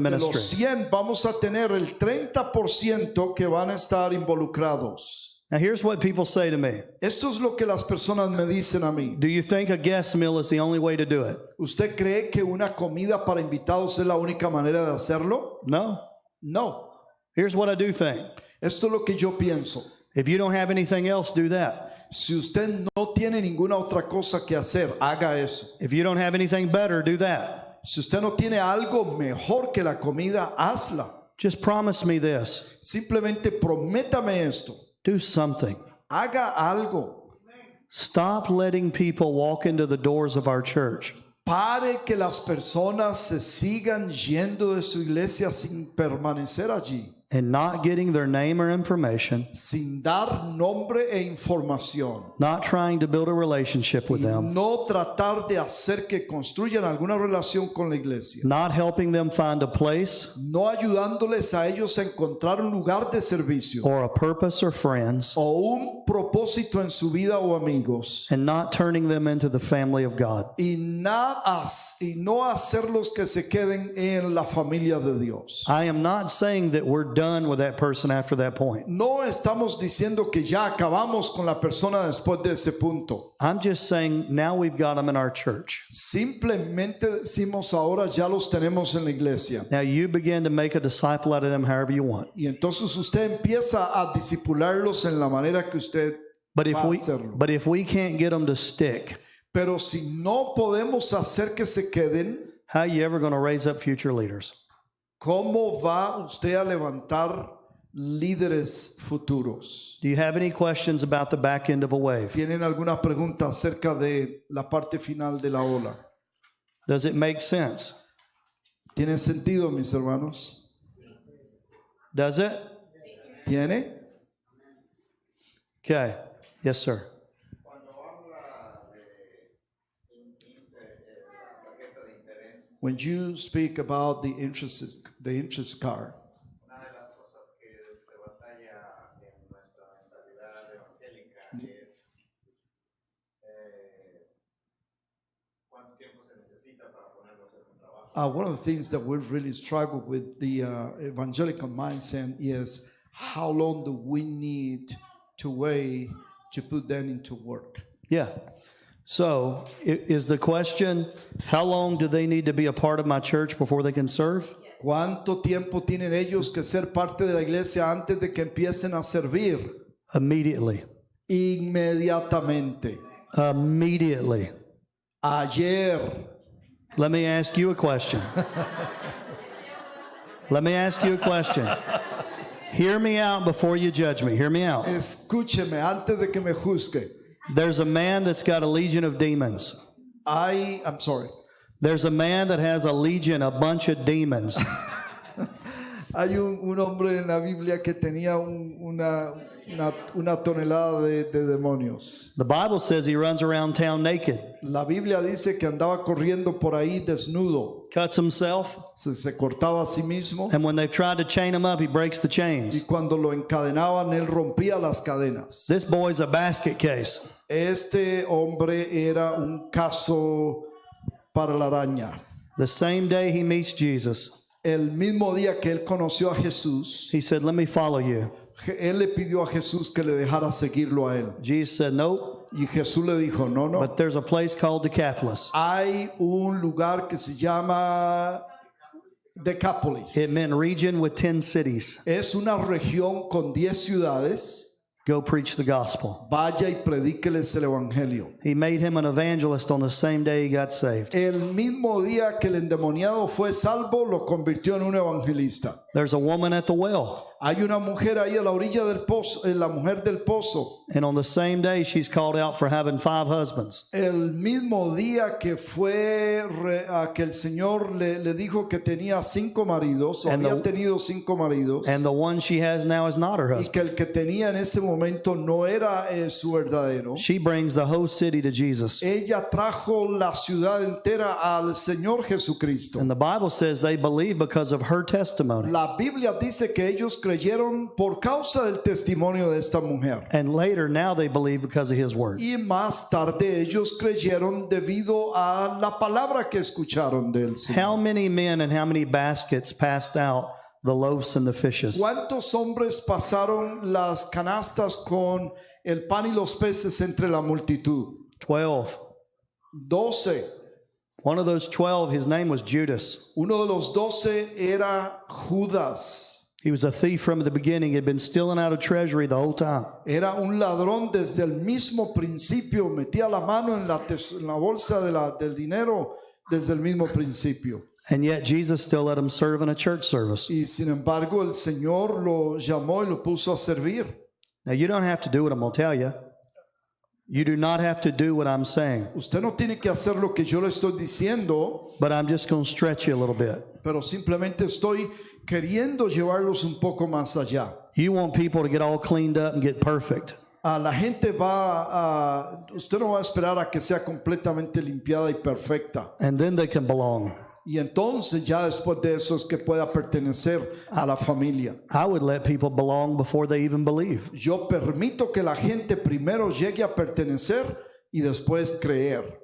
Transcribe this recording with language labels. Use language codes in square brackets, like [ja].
[es] de los [en] ministry. [es] 100 vamos a tener el 30% que van a estar involucrados. [en] Now, here's what people say to me. [es] Esto es lo que las personas me dicen a mí. [en] Do you think a guest meal is the only way to do it? [es] ¿Usted cree que una comida para invitados es la única manera de hacerlo? [en] No. [es] No. [en] Here's what I do think. [es] Esto es lo que yo pienso. [en] If you don't have anything else, do that. [es] Si usted no tiene ninguna otra cosa que hacer, haga eso. [en] If you don't have anything better, do that. [es] Si usted no tiene algo mejor que la comida, hazla. [en] Just promise me this. [es] Simplemente prométame esto. [en] Do something. [es] Haga algo. [en] Stop letting people walk into the doors of our church [es] Pare que las personas se sigan yendo de su iglesia sin permanecer allí, [en] and not getting their name or information, [es] sin dar nombre e información. [en] not trying to build a relationship with [es] Y [en] them, [es] no tratar de hacer que construyan alguna relación con la iglesia. [en] not helping them find a place [es] No ayudándoles a ellos a encontrar un lugar de servicio [en] or a purpose or friends, [es] o un propósito en su vida o amigos. [en] and not turning them into the family of God. [es] Y no hacerlos que se queden en la familia de Dios. [en] I am not saying that we're done with that person after that point. [es] No estamos diciendo que ya acabamos con la persona después de ese punto. [en] I'm just saying now we've got them in our church. [es] Simplemente decimos ahora ya los tenemos en la iglesia. [en] Now you begin to make a disciple out of them however you want. [es] Y entonces usted empieza a discipularlos en la manera que usted [en] But if [es] va a [en] we [es] hacerlo. [en] but if we can't get them to stick, [es] Pero si no podemos hacer que se queden, [en] how are you ever going to raise up future leaders? [es] ¿cómo va usted a levantar líderes futuros? [en] Do you have any questions about the back end of a wave? [es] ¿Tienen alguna pregunta acerca de la parte final de la ola? [en] Does it make sense? [es] ¿Tiene sentido, mis hermanos? [en] Does it? [es] ¿Tiene? [en] Okay. Yes, sir. [es] Cuando habla de la tarjeta de interés, [en] When you speak about the interest card, [es] una de las cosas que se batalla en nuestra mentalidad evangélica es cuánto tiempo se [en] one of the things that we really struggle with the evangelical mindset is how long do we need to wait to put them into work? Yeah. So is the question, how long do they need to be a part of my church before they can serve? [es] ¿Cuánto tiempo tienen ellos que ser parte de la iglesia antes de que empiecen a servir? [en] Immediately. [es] Inmediatamente. [en] Immediately. [es] Ayer. [en] Let me ask you a question. Let me ask you a question. Hear me out before you judge me. Hear me out. [es] Escúcheme antes de que me juzgue. [en] There's a man that's got a legion of demons. I'm sorry. There's a man that has a legion, a bunch of demons. [es] Hay un hombre en la Biblia que tenía una tonelada de demonios. [en] The Bible says he runs around town naked, [es] La Biblia dice que andaba corriendo por ahí desnudo. [en] cuts himself, [es] Se cortaba a sí mismo. [en] and when they've tried to chain him up, he breaks the [es] Y [en] chains. [es] cuando lo encadenaban, él rompía las cadenas. [en] This boy's a basket case. [es] Este hombre era un caso para la araña. [en] The same day he meets Jesus, [es] El mismo día que él conoció a Jesús, [en] he said, "Let me follow you." [es] él le pidió a Jesús que le dejara seguirlo a él. [en] Jesus said, "Nope, [es] Y Jesús le dijo, no, no. [en] but there's a place called Decapolis." [es] Hay un lugar que se llama Decápolis. [en] It meant region with 10 cities. [es] Es una región con 10 ciudades. [en] Go preach the gospel. [es] Vaya y predíqueles el evangelio. [en] He made him an evangelist on the same day he got saved. [es] El mismo día que el endemoniado fue salvo, lo convirtió en un evangelista. [en] There's a woman at the well, [es] Hay una mujer ahí a la orilla del pozo, la mujer del pozo. [en] and on the same day she's called out for having 5 husbands. [es] El mismo día que fue a que el Señor le dijo que tenía 5 maridos, o [en] And [es] había [en] the- [es] tenido 5 maridos, [en] And the one she has now is not her [es] y [en] husband. [es] que el que tenía en ese momento no era su verdadero. [en] She brings the whole city to Jesus. [es] Ella trajo la ciudad entera al Señor Jesucristo. [en] And the Bible says they believe because of her testimony. [es] La Biblia dice que ellos creyeron por causa del testimonio de esta mujer. [en] And later, now they believe because of his word. [es] Y más tarde ellos creyeron debido a la palabra que escucharon del Señor. [en] How many men and how many baskets passed out the loaves and the fishes? [es] ¿Cuántos hombres pasaron las canastas con el pan y los peces entre la multitud? [en] 12. [es] 12. [en] One of those 12, his name was Judas. [es] Uno de los 12 era Judas. [en] He was a thief from the beginning. He had been stealing out of treasury the whole time. [es] Era un ladrón desde el mismo principio. Metía la mano en la bolsa del dinero desde el mismo principio. [en] And yet Jesus still let him serve in a church service. [es] Y sin embargo el Señor lo llamó y lo puso a servir. [en] Now, you don't have to do what I'm going to tell you. You do not have to do what I'm saying. [es] Usted no tiene que hacer lo que yo le estoy diciendo, [en] But I'm just going to stretch you a little bit. [es] pero simplemente estoy queriendo llevarlos un poco más allá. [en] You want people to get all cleaned up and get perfect. [es] La gente usted no va a esperar a que sea completamente limpiada y perfecta. [en] And then they can belong. [es] Y entonces ya después de eso es que pueda pertenecer a la familia. [en] I would let people belong before they even believe. [es] Yo permito que la gente primero llegue a pertenecer y después creer.